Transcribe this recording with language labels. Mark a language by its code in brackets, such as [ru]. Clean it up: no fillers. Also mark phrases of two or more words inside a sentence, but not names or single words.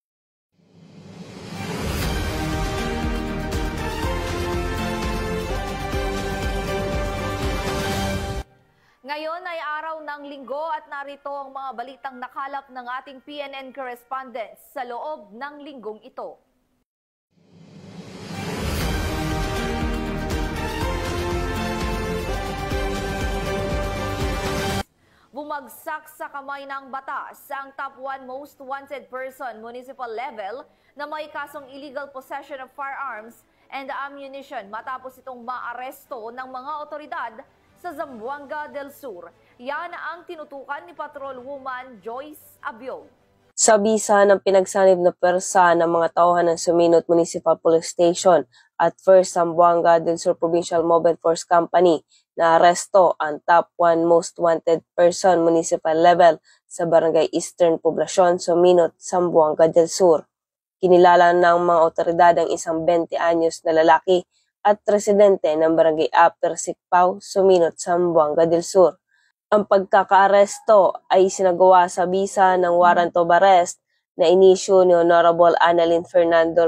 [tl] Ngayon ay araw ng linggo at narito ang mga balitang nakalap ng ating PNN correspondents sa loob ng linggong ito. Bumagsak sa kamay ng batas ang [en] top 1 most wanted person municipal level [tl] na may kasong [en] illegal possession of firearms and ammunition [tl] matapos itong maaresto ng mga otoridad sa Zamboanga del Sur. Yan ang tinutukan ni Patrolwoman Joyce Abiog. Sa bisa ng pinagsanib na pwersa ng mga tauhan ng Suminot Municipal Police Station at First Zamboanga del Sur Provincial Mobile Force Company, na aresto ang [en] top 1 most wanted person municipal level [tl] sa Barangay Eastern Poblacion, Suminot, Zamboanga del Sur. Kinilala ng mga otoridad ang isang 20 anyos na lalaki at residente ng Barangay Upper Sikpaw, Suminot, Zamboanga del Sur. Ang pagkakaaresto ay sinagawa sa bisa ng [en] warrant of arrest [tl] na inisyu ni Honorable Annalyn Fernando